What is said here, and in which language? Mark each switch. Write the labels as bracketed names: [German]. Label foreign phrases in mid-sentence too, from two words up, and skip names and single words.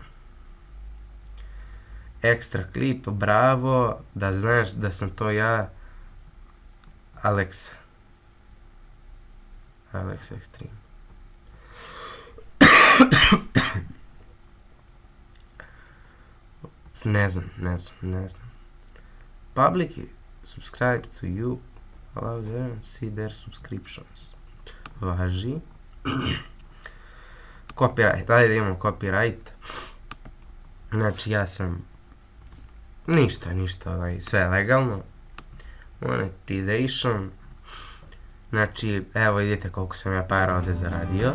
[Serbian] Ekstra klip, bravo, da znaš da sam to ja, Alex Extreme. Ne znam. [English] Public subscribe to you, allow them to see their subscriptions. [Serbian] Važi. Copyright, ajde da imamo copyright. Znači ja sam ništa, sve je legalno. Monetization. Znači, evo vidite koliko sam ja para ovde zaradio.